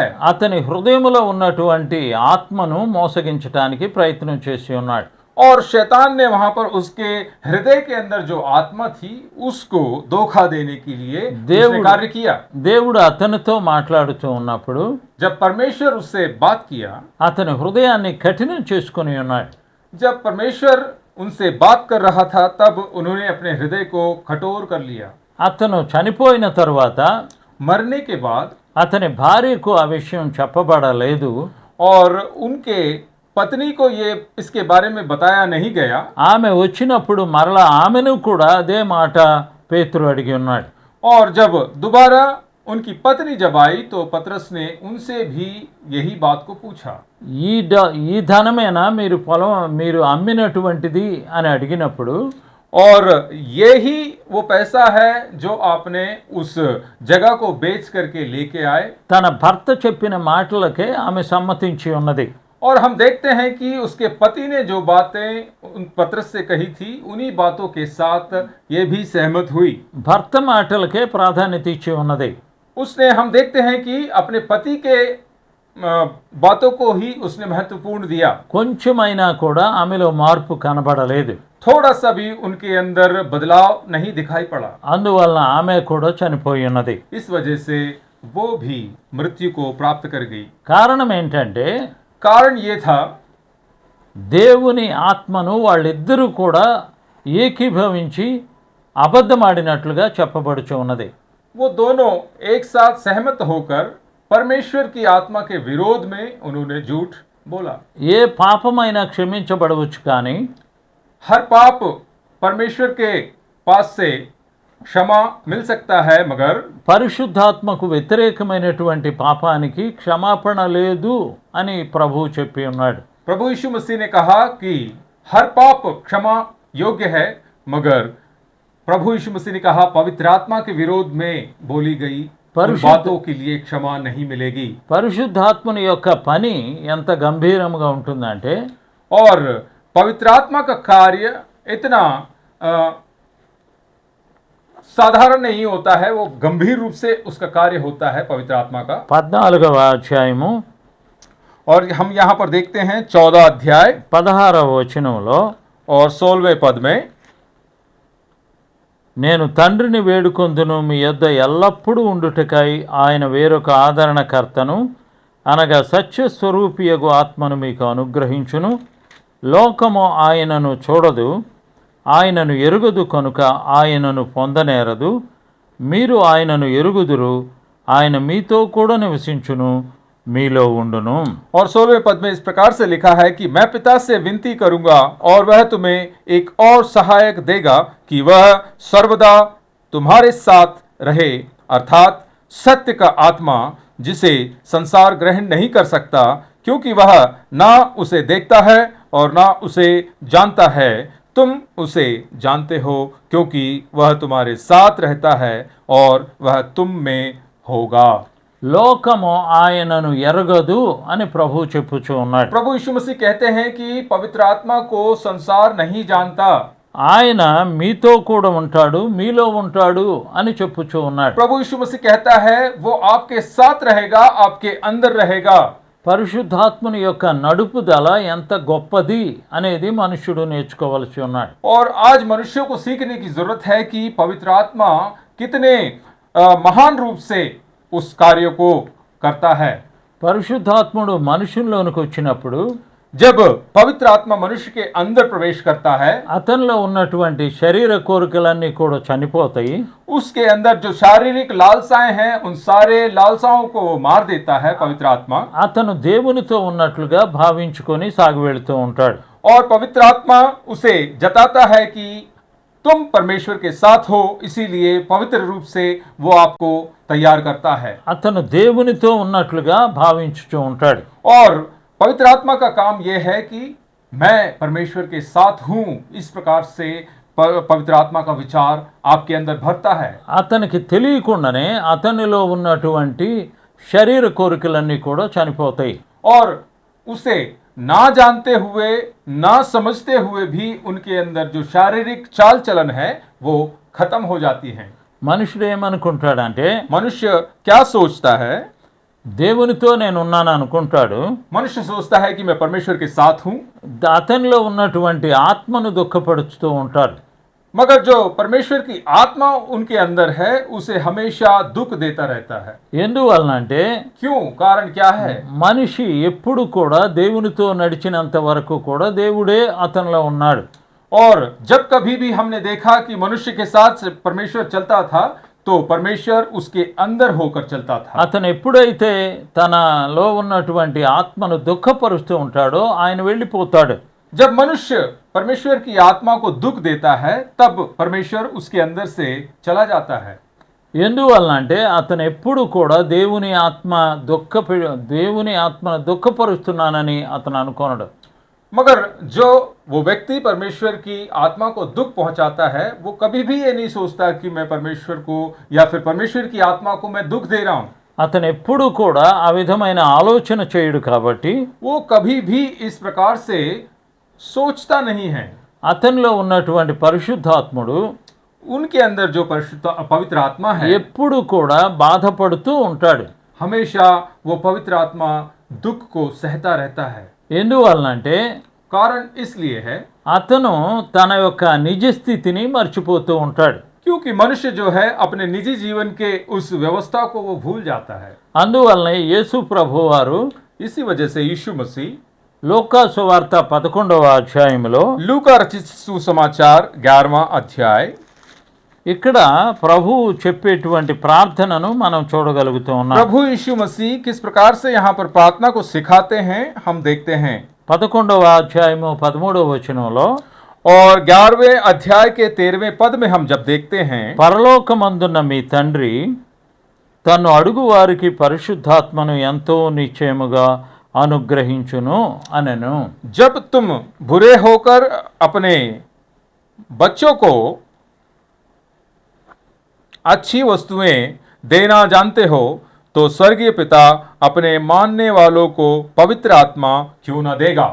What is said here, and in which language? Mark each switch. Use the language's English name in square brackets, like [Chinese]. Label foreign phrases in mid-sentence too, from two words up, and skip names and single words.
[Telugu] అతని హృదయములో ఉన్నటువంటి ఆత్మను మోసగించడానికి ప్రయత్నం చేసి ఉన్నాడు. [Hindi] और शैतान ने वहां पर उसके हृदय के अंदर जो आत्मा थी उसको धोखा देने के लिए उसने कार्य किया। [Telugu] దేవుడు అతనితో మాట్లాడుతూ ఉన్నప్పుడు [Hindi] जब परमेश्वर उससे बात किया, [Telugu] అతని హృదయాన్ని కఠినం చేసుకుని ఉన్నాడు. [Hindi] जब परमेश्वर उनसे बात कर रहा था, तब उन्होंने अपने हृदय को कठोर कर लिया। [Telugu] అతను చనిపోయిన తర్వాత [Hindi] मरने के बाद [Telugu] అతని భార్యకు ఆ విషయం చెప్పబడలేదు. [Hindi] और उनके पत्नी को ये इसके बारे में बताया नहीं गया। [Telugu] ఆమె వచ్చినప్పుడు మరలా ఆమెను కూడా అదే మాట పేతురు అడిగి ఉన్నాడు. [Hindi] और जब दोबारा उनकी पत्नी जब आई तो पतरस ने उनसे भी यही बात को पूछा। [Telugu] ఈ ధనమేనా మీరు అమ్మినటువంటిది అని అడిగినప్పుడు [Hindi] और ये ही वो पैसा है जो आपने उस जगह को बेच करके लेके आए। [Telugu] తన భర్త చెప్పిన మాటలకే ఆమె సమ్మతించి ఉన్నది. [Hindi] और हम देखते हैं कि उसके पति ने जो बातें उन पतरस से कही थी, उन्हीं बातों के साथ ये भी सहमत हुई। [Telugu] భర్త మాటలకే ప్రాధాన్యత ఇచ్చి ఉన్నది. [Hindi] उसने हम देखते हैं कि अपने पति के बातों को ही उसने महत्वपूर्ण दिया। [Telugu] కొంచెమైనా కూడా ఆమెలో మార్పు కనబడలేదు. [Hindi] थोड़ा सा भी उनके अंदर बदलाव नहीं दिखाई पड़ा। [Telugu] అందువలన ఆమె కూడా చనిపోయి ఉన్నది. [Hindi] इस वजह से वो भी मृत्यु को प्राप्त कर गई। [Telugu] కారణం ఏంటంటే [Hindi] कारण ये था, [Telugu] దేవుని ఆత్మను వాళ్ళిద్దరూ కూడా ఏకీభవించి అబద్ధమాడినట్లుగా చెప్పబడుచు ఉన్నది. [Hindi] वो दोनों एक साथ सहमत होकर परमेश्वर की आत्मा के विरोध में उन्होंने झूठ बोला। [Telugu] ఏ పాపమైనా క్షమించబడవచ్చు కానీ [Hindi] हर पाप परमेश्वर के पास से क्षमा मिल सकता है, मगर [Telugu] పరిశుద్ధాత్మకు వ్యతిరేకమైనటువంటి పాపానికి క్షమాపణ లేదు అని ప్రభువు చెప్పి ఉన్నాడు. [Hindi] प्रभु यीशु मसीह ने कहा कि हर पाप क्षमा योग्य है, मगर प्रभु यीशु मसीह ने कहा पवित्र आत्मा के विरोध में बोली गई उन बातों के लिए क्षमा नहीं मिलेगी। [Telugu] పరిశుద్ధాత్మని యొక్క పని ఎంత గంభీరంగా ఉంటుందంటే [Hindi] और पवित्र आत्मा का कार्य इतना साधारण नहीं होता है, वो गंभीर रूप से उसका कार्य होता है पवित्र आत्मा का। [Telugu] 14వ అధ్యాయము [Hindi] और हम यहाँ पर देखते हैं 14 अध्याय [Telugu] 16వ వచనంలో [Hindi] और 16वें पद में, [Telugu] నేను తండ్రిని వేడుకొందును మీ యొద్ద ఎల్లప్పుడూ ఉండుటకై ఆయన వేరొక ఆదరణకర్తను అనగా సత్యస్వరూపియగు ఆత్మను మీకు అనుగ్రహించును. లోకము ఆయనను చూడదు, ఆయనను ఎరుగదు కనుక ఆయనను పొందనేరదు. మీరు ఆయనను ఎరుగుదురు, ఆయన మీతో కూడా నివసించును, మీలో ఉండును. [Hindi] और 16वें पद में इस प्रकार से लिखा है कि मैं पिता से विनती करूंगा और वह तुम्हें एक और सहायक देगा कि वह सर्वदा तुम्हारे साथ रहे, अर्थात सत्य का आत्मा, जिसे संसार ग्रहण नहीं कर सकता, क्योंकि वह ना उसे देखता है और ना उसे जानता है। तुम उसे जानते हो क्योंकि वह तुम्हारे साथ रहता है और वह तुम में होगा। [Telugu] లోకము ఆయనను ఎరగదు అని ప్రభువు చెప్పుచూ ఉన్నాడు. [Hindi] प्रभु यीशु मसीह कहते हैं कि पवित्र आत्मा को संसार नहीं जानता। [Telugu] ఆయన మీతో కూడా ఉంటాడు, మీలో ఉంటాడు అని చెప్పుచూ ఉన్నాడు. [Hindi] प्रभु यीशु मसीह कहता है वो आपके साथ रहेगा, आपके अंदर रहेगा। [Telugu] పరిశుద్ధాత్మని యొక్క నడుపుదల ఎంత గొప్పది అనేది మనుష్యుడు నేర్చుకోవలసి ఉన్నాడు. [Hindi] और आज मनुष्यों को सीखने की जरूरत है कि पवित्र आत्मा कितने महान रूप से उस कार्य को करता है। [Telugu] పరిశుద్ధాత్ముడు మనుషుల్లోనికి వచ్చినప్పుడు [Hindi] जब पवित्र आत्मा मनुष्य के अंदर प्रवेश करता है, [Telugu] అతనిలో ఉన్నటువంటి శరీర కోరికలన్నీ కూడా చనిపోతాయి. [Hindi] उसके अंदर जो शारीरिक लालसाएं हैं उन सारे लालसाओं को वो मार देता है पवित्र आत्मा। [Telugu] అతను దేవునితో ఉన్నట్లుగా భావించుకొని సాగి వెళుతూ ఉంటాడు. [Hindi] और पवित्र आत्मा उसे जताता है कि तुम परमेश्वर के साथ हो, इसीलिए पवित्र रूप से वो आपको तैयार करता है। [Telugu] అతను దేవునితో ఉన్నట్లుగా భావించుచూ ఉంటాడు. [Hindi] और पवित्र आत्मा का काम यह है कि मैं परमेश्वर के साथ हूं, इस प्रकार से पवित्र आत्मा का विचार आपके अंदर भरता है। [Telugu] అతనికి తెలియకుండానే అతనిలో ఉన్నటువంటి శరీర కోరికలన్నీ కూడా చనిపోతాయి. [Hindi] और उसे ना जानते हुए, ना समझते हुए भी उनके अंदर जो शारीरिक चाल चलन है वो खत्म हो जाती है। [Telugu] మనుషుడు ఏమనుకుంటాడంటే [Hindi] मनुष्य क्या सोचता है? [Telugu] దేవునితో నేను ఉన్నాను అనుకుంటాడు. [Hindi] मनुष्य सोचता है कि मैं परमेश्वर के साथ हूं, [Telugu] అతనిలో ఉన్నటువంటి ఆత్మను దుఃఖపరుచుతూ ఉంటాడు. [Hindi] मगर जो परमेश्वर की आत्मा उनके अंदर है उसे हमेशा दुख देता रहता है। [Telugu] ఎందువలనంటే [Hindi] क्यों? कारण क्या है? [Telugu] మనిషి ఎప్పుడు కూడా దేవునితో నడిచినంత వరకు కూడా దేవుడే అతనిలో ఉన్నాడు. [Hindi] और जब कभी भी हमने देखा कि मनुष्य के साथ परमेश्वर चलता था तो परमेश्वर उसके अंदर होकर चलता था। [Telugu] అతను ఎప్పుడైతే తనలో ఉన్నటువంటి ఆత్మను దుఃఖపరుస్తూ ఉంటాడో ఆయన వెళ్ళిపోతాడు. [Hindi] जब मनुष्य परमेश्वर की आत्मा को दुख देता है तब परमेश्वर उसके अंदर से चला जाता है। [Telugu] ఎందువలనంటే అతను ఎప్పుడు కూడా దేవుని ఆత్మను దుఃఖపరుస్తున్నానని అతను అనుకోనడు. [Hindi] मगर जो वो व्यक्ति परमेश्वर की आत्मा को दुख पहुंचाता है वो कभी भी ये नहीं सोचता कि मैं परमेश्वर को या फिर परमेश्वर की आत्मा को मैं दुख दे रहा हूं। [Telugu] అతను ఎప్పుడు కూడా ఆ విధమైన ఆలోచన చేయడు కాబట్టి [Hindi] वो कभी भी इस प्रकार से सोचता नहीं है। [Telugu] అతనిలో ఉన్నటువంటి పరిశుద్ధాత్ముడు [Hindi] उनके अंदर जो पवित्र आत्मा है [Telugu] ఎప్పుడు కూడా బాధపడుతూ ఉంటాడు. [Hindi] हमेशा वो पवित्र आत्मा दुख को सहता रहता है। [Telugu] ఎందువలనంటే [Hindi] कारण इसलिए है [Telugu] అతను తన యొక్క నిజ స్థితిని మర్చిపోతూ ఉంటాడు. [Hindi] क्योंकि मनुष्य जो है अपने निजी जीवन के उस व्यवस्था को वो भूल जाता है। [Telugu] అందువలన యేసు ప్రభువారు [Hindi] इसी वजह से यीशु मसीह [Telugu] లూకా సువార్త 11వ అధ్యాయంలో [Hindi] लूका रचित सुसमाचार 11वां अध्याय [Telugu] ఇక్కడ ప్రభువు చెప్పేటువంటి ప్రార్థనను మనం చూడగలుగుతూ ఉన్నాం. [Hindi] प्रभु यीशु मसीह किस प्रकार से यहाँ पर प्रार्थना को सिखाते हैं हम देखते हैं। [Telugu] 11వ అధ్యాయము 13వ వచనంలో [Hindi] और 11वें अध्याय के 13वें पद में हम जब देखते हैं [Telugu] పరలోకమందున్న మీ తండ్రి తను అడుగు వారికి పరిశుద్ధాత్మను ఎంతో నిశ్చయముగా అనుగ్రహించును అనెను. [Hindi] जब तुम बुरे होकर अपने बच्चों को अच्छी वस्तुएं देना जानते हो तो स्वर्गीय पिता अपने मानने वालों को पवित्र आत्मा क्यों न देगा।